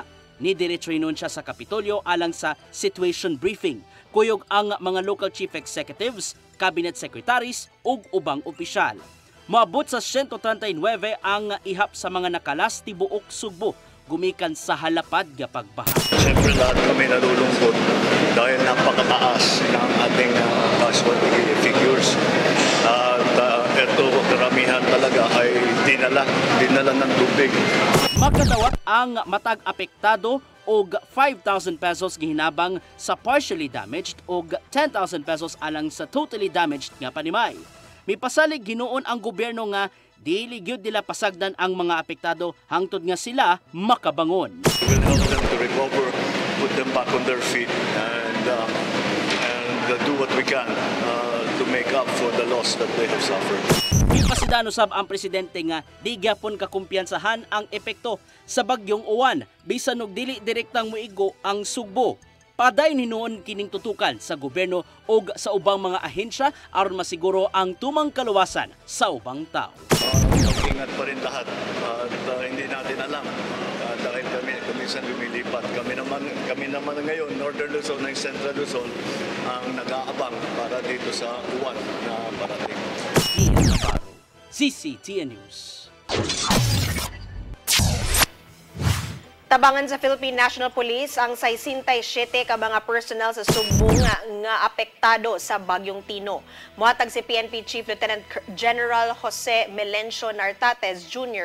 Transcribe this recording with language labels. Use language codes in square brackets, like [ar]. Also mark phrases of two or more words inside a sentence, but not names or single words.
[ceb] Ni diretso hinon siya sa Kapitolyo alang sa situation briefing. Kuyog ang mga [en] local chief executives, cabinet secretaries [ceb] ug ubang opisyal. Moabot sa 139 ang ihap sa mga nakalas tibuok Sugbo gumikan sa halapad nga pagbaha. [tl] Siyempre lahat kami nalulungkot dahil napakataas ng ating [en] casualty figures. [tl] At ito karamihan talaga ay dinala ng tubig. [ceb] Makadawat ang matag apektado og 5,000 pesos gihinabang sa [en] partially damaged [ceb] og 10,000 pesos alang sa [en] totally damaged [ceb] nga panimay. Mipasalig ginuon ang gobyerno nga dili gyud nila pasagdan ang mga apektado hangtod nga sila makabangon. [en] We will help them to recover, put them back on their feet and do what we can to make up for the loss that they have suffered. [ceb] Ipasidano sab ang presidente nga di gyapon kakumpiyansahan ang epekto sa Bagyong Uwan bisan og dili direktang moigo ang Sugbo. Padayon hinuon kining tutukan sa gobyerno o sa ubang mga ahensya aron masiguro ang tumang kaluwasan sa ubang tao. [tl] Ingat pa rin lahat at hindi natin alam dahil kami minsan lumilipat. Kami naman ngayon, Northern Luzon and Central Luzon ang nag-aabang para dito sa uwan na parating. [ceb] CCTN News. Tabangan sa Philippine National Police ang 67 ka mga personnel sa Sugbo nga apektado sa Bagyong Tino. Muhatag si PNP Chief Lieutenant General Jose Melencio Nartates Jr.